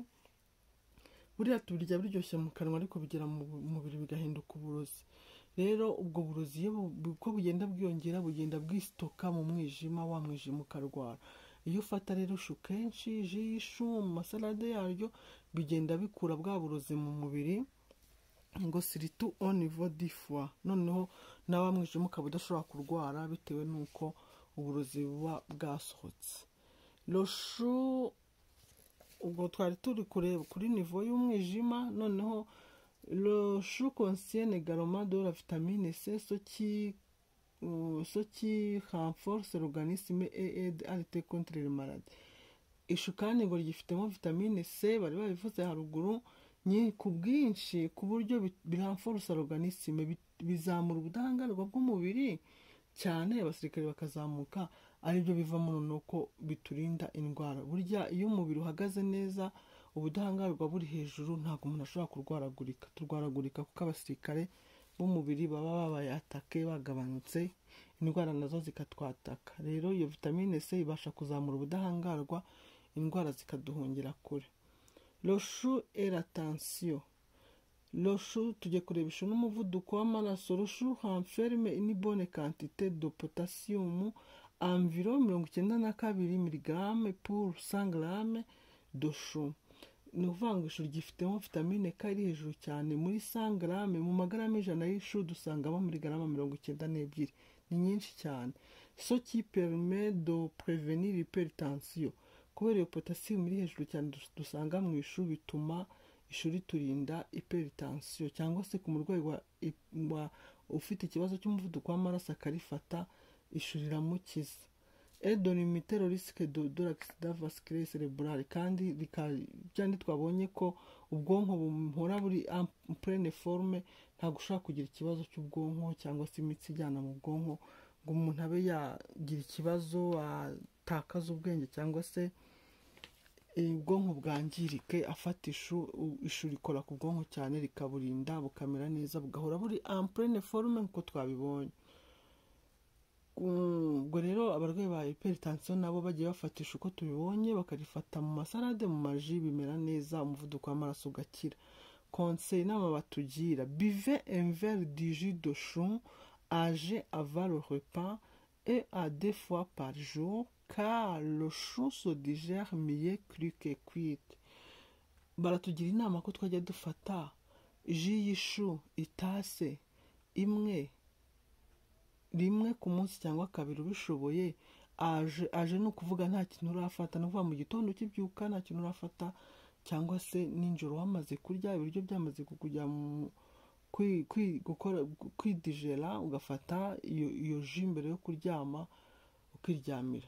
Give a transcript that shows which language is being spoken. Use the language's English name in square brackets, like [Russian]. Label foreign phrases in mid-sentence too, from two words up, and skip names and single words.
[Kinyarwanda] Buriya tubirya biryoshye mu kanwa ariko bigera mu mubiri bigahinduka uburozi. Rero ubwo burozi uko bugenda bwiyongera bugenda bwisitoka mu mwijima, wa mwijima ukarwara. Iyo ufata rero ishu kenshi, ji y'ishu mu masalade yaryo, bigenda bikura bwa burozi mu mubiri, ngo [French] surtout au niveau du foie. [Kinyarwanda] Noneho na wa mwijima ukaba udashobora kurwara bitewe n'uko uburozi buba bwasohotse. Loshu ubwo twari turi kureba kuri niveau y'umwijima. [French] Noneho le chou contient également de la vitamine C, ce qui renforce l'organisme et aide à lutter contre les maladies. [Kinyarwanda] Ishu kandi ngo ryifitemo vitamine C, bari babivuze haruguru, ku bwinshi, ku buryo birenforce l'organisme, bizamura ubudahangarwa bw'umubiri cyane, abasirikare bakazamuka, aribyo bivamo noneho ko biturinda indwara. Burya iyo umubiri uhagaze neza, ubudahangarwa buri hejuru, ntabwo umuntu ashobora turwaragurika kuko abasirikare b'umubiri baba babaye atake, bagabanutse, indwara nazo zikatwataka. Rero iyo vitamine C ibasha kuzamura ubudahangarwa, indwara zikaduhungira kure. [French] Le chou et la tension. Le chou, [Kinyarwanda] tujye kureba ishu n'umuvuduko w'amaraso. [French] Le chou renferme une bonne quantité de potassium, environ 92 mg pour 100 g de chou. [Kinyarwanda] Ni ukuvuga ngo ishu ryifitemo vitamine K iri hejuru cyane, muri 100 g, mu magarama 100 y'ishu dusangamo miligarama 92. Ni nyinshi cyane. [French] Ce qui permet de prévenir l'hypertension. [Kinyarwanda] Kubera iyo potassium iri hejuru cyane dusanga mu ishu, bituma ishu riturinda hypertension, cyangwa se ku murwayi ufite ikibazo cy'umuvuduko w'amaraso akarifata, ishu riramukiza. [French] Et de limiter le risque de l'accident vasculaire cérébral, [Kinyarwanda] kandi byandi twabonye ko ubwonko buhora buri [French] en pleine forme, [Kinyarwanda] ntabwo ushobora kugira ikibazo cy'ubwonko cyangwa se imitsi ijyana mu bwonko ngo umuntu abe yagira ikibazo, atakaza ubwenge cyangwa se ubwonko bwangirike. Afata ishu rikora ku bwonko cyane, rikaburinda bukamera neza, bugahora buri [French] en pleine forme [Kinyarwanda] nk'uko twabibonye. Ubwo rero abarwayi ba hypertension nabo bagiye bafatisha uko tubibonye, bakarifata mu masalade, mu maji, bimera neza, umuvuduko w'amaraso ugakira. Conseil inama batugira: [French] buvez un verre de jus de chou âgé avant le repas et à 2 fois par jour, car le chou se digère mieux cru que cuit. [Kinyarwanda] Baratugira inama ko twajya dufata ji y'ishu itase imwe rimwe ku munsi cyangwa kabiri ubishoboye. Aje ni ukuvuga nta kintu urafata, ni ukuvuga mu gitondo ukibyuka nta kintu urafata, cyangwa se nijoro wamaze kurya, ibiryo byamaze kujya kwidigera, ugafata iyo ji mbere yo kuryama ukiryamira.